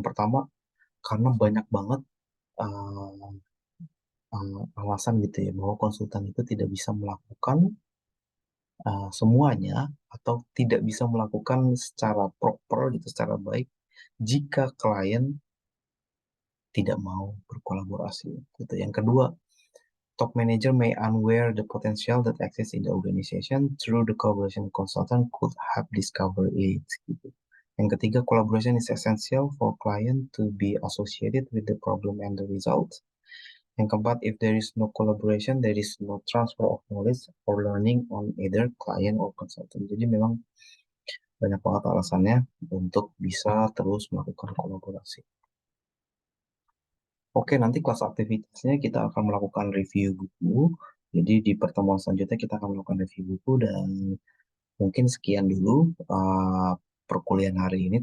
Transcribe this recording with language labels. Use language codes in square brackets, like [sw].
[id] Yang pertama, karena banyak banget uh, alasan gitu ya, bahwa konsultan itu tidak bisa melakukan semuanya atau tidak bisa melakukan secara proper gitu, secara baik jika klien tidak mau berkolaborasi gitu. Yang kedua, [en] top manager may unaware the potential that exists in the organization through the collaboration consultant could have discovered it. [id] Gitu. Yang ketiga, [en] collaboration is essential for client to be associated with the problem and the result. [id] Yang keempat, [en] if there is no collaboration, there is no transfer of knowledge or learning on either client or consultant. [id] Jadi memang banyak banget alasannya untuk bisa terus melakukan kolaborasi. Oke, nanti kelas aktivitasnya kita akan melakukan review buku. Jadi di pertemuan selanjutnya kita akan melakukan review buku dan mungkin sekian dulu perkuliahan hari ini.